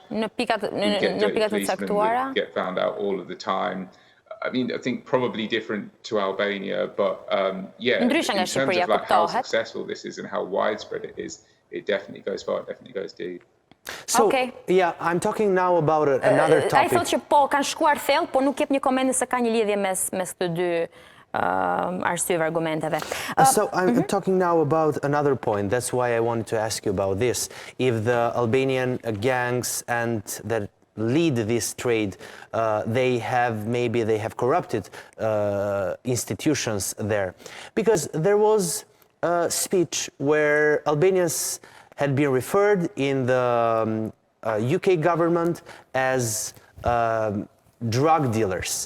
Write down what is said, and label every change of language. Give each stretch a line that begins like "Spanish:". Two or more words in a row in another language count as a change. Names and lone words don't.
Albanian: Në pikat të caktuara.
English: Get found out all of the time. I mean, I think probably different to Albania, but yeah, in terms of like how successful this is and how widespread it is, it definitely goes far, it definitely goes deep. So, yeah, I'm talking now about another topic.
Albanian: Ai thotë që po kanë shkuar thellë, po nuk jep një koment se ka një lidhje mes këto dy arsyeve, argumenteve.
English: So I'm talking now about another point. That's why I wanted to ask you about this. If the Albanian gangs and that lead this trade, they have corrupted institutions there. Because there was a speech where Albanians had been referred in the UK government as drug dealers.